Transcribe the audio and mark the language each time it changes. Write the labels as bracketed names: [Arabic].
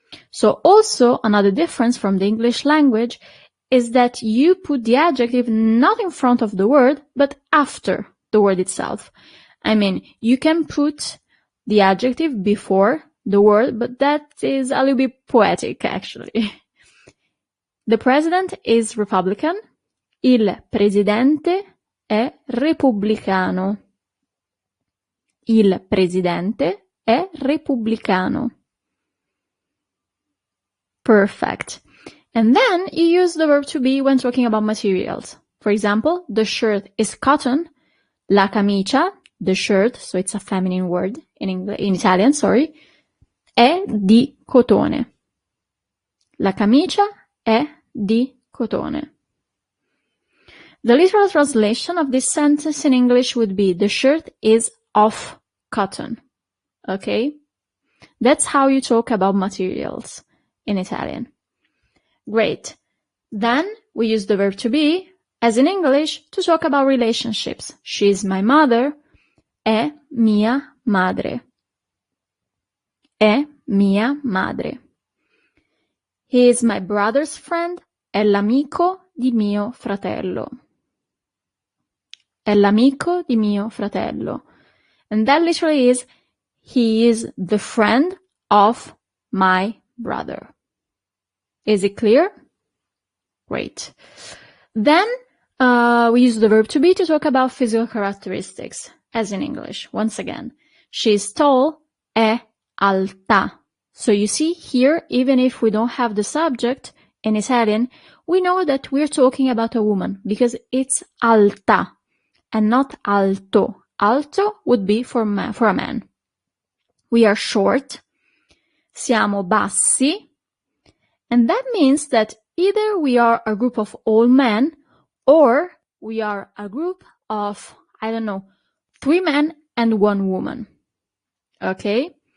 [English] So also another difference from the English language is that you put the adjective not in front of the word, but after the word itself. I mean, you can put the adjective before the word, but that is a little bit poetic, actually. The president is Republican. [Italian] Il presidente è repubblicano. Il presidente è repubblicano. [English] Perfect. And then you use the verb to be when talking about materials. For example, the shirt is cotton. La camicia, the shirt, so it's a feminine word in Italian, sorry, [Italian] è di cotone. La camicia è di cotone. [English] The literal translation of this sentence in English would be, the shirt is of cotton. Okay? That's how you talk about materials in Italian. Great. Then we use the verb to be, as in English, to talk about relationships. She's my mother. [Italian] È mia madre. È mia madre. [English] He is my brother's friend. [Italian] È l'amico di mio fratello. È l'amico di mio fratello. [English] And that literally is, he is the friend of my brother. Is it clear? Great. Then we use the verb to be to talk about physical characteristics, as in English. Once again, she is tall, [Italian] è alta. [English] So you see here, even if we don't have the subject in Italian, we know that we're talking about a woman because it's alta and not alto. Alto would be for a man. We are short. [Italian] Siamo bassi. [English] And that means that either we are a group of all men or we are a group of, 3 men and 1 woman. Okay?